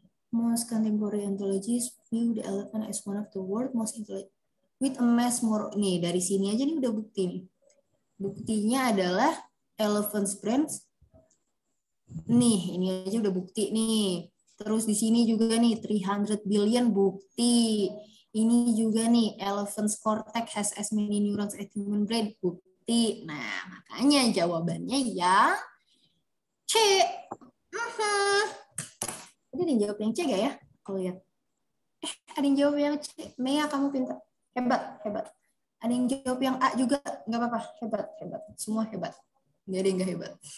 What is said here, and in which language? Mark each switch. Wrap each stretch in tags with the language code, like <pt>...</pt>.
<en>Most contemporary anthologies view the elephant as one of the world's most intelligent with a mass more.</en> <id>Nih, dari sini aja nih udah bukti nih. Buktinya adalah</id> <en>elephant's brains.</en> <id>Nih, ini aja udah bukti nih. Terus di sini juga nih</id> <en>300 billion</en> <id>bukti. Ini juga nih</id> <en>elephant's cortex has as many neurons as human brain</en> <id>bukti. Nah, makanya jawabannya yang C. Tadi ada yang jawab yang C gak ya? Aku lihat. Ada yang jawab yang C. Mea, kamu pintar. Hebat, hebat. Ada yang jawab yang A juga. Nggak apa-apa. Hebat, hebat. Semua hebat. Nggak ada yang nggak hebat.</id>